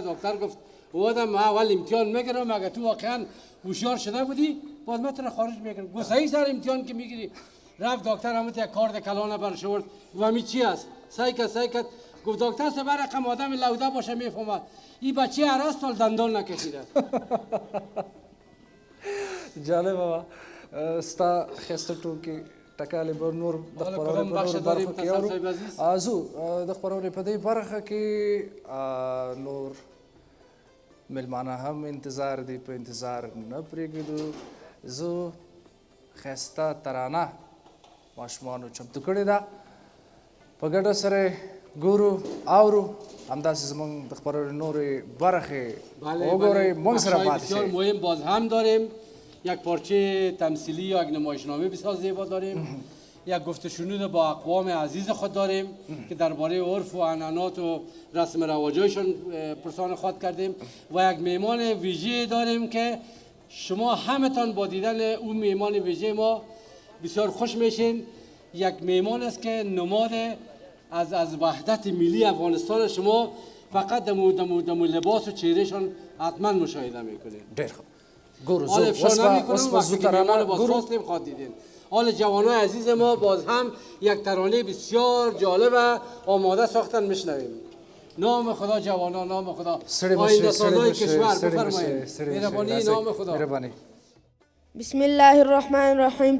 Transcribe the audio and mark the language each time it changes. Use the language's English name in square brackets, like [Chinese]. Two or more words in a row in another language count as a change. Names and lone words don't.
[Persian] دکتر گفت اومدم ما اول امتحان میگیرم، اگه تو واقعا هوشیار شده بودی باز من تو را خارج میکنم. گفت صحیح سر امتحان که میگیری. رفت دکتر همون یک کارت کلانه برش آورد. گفت می چی است؟ سعی کرد. گفت دکتر صاحب رقم آدم لوده باشه میفهمه، این بچه هر سال دندان نکشیده. جالب بابا. [Pashto] ستا خسته ټوکې ټکالې به نور د خپرونې په نورو برخو کې اورو. زو د خپرونې په دې برخه کې نور میلمانه هم انتظار دي، په انتظار نه پرېږدو. زه ښایسته ترانه ماشومانو چمتو کړې ده، په ګډه سره ګورو اورو. همداسې زموږ د خپرونې نورې برخې وګورئ، موږ سره پاتې شئ. [Persian] بسیار مهم باز هم داریم. یک پارچه تمثیلی یا یک نمایشنامه بسیار زیبا داریم. یک گفتشنود با اقوام عزیز خود داریم که درباره عرف و عنعنات و رسم رواجایشان پرسان خواهد کردیم. و یک میهمان ویژه داریم که شما همتان با دیدن اون میهمان ویژه ما بسیار خوش میشین. یک میهمان است که نماد از وحدت ملی افغانستان شما فقط دمو لباس و چهرهشان حتما مشاهده میکنید. [Pashto] ډېر ښه. ګورو [Persian] حال افشا نمی کنم وقتی که میهمان باز خواستیم خواد دیدین. حال جوانای عزیز ما باز هم یک ترانه بسیار جالب و آماده ساختن میشنویم. نام خدا جوانا، نام خدا آینده سازای کشور. بفرمایید. مهربانی نام خدا. [Arabic] بسم الله الرحمن الرحیم.